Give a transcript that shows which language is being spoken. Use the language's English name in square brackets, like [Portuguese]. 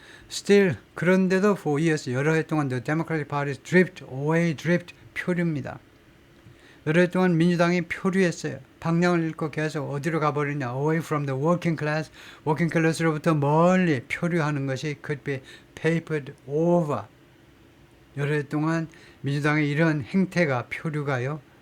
[English] Still, [Korean] 그런데도 [English] for years, [Korean] 여러 해 동안 [English] the Democratic Party drift away, drift, [Korean] 표류입니다. 여러 해 동안 민주당이 표류했어요. 방향을 잃고 계속 어디로 가버리냐? [English] Away from the working class, working class로부터 [Korean] 멀리 표류하는 것이 [English] could be papered over. [Korean] 여러 해 동안 민주당의 이런 행태가 표류가요.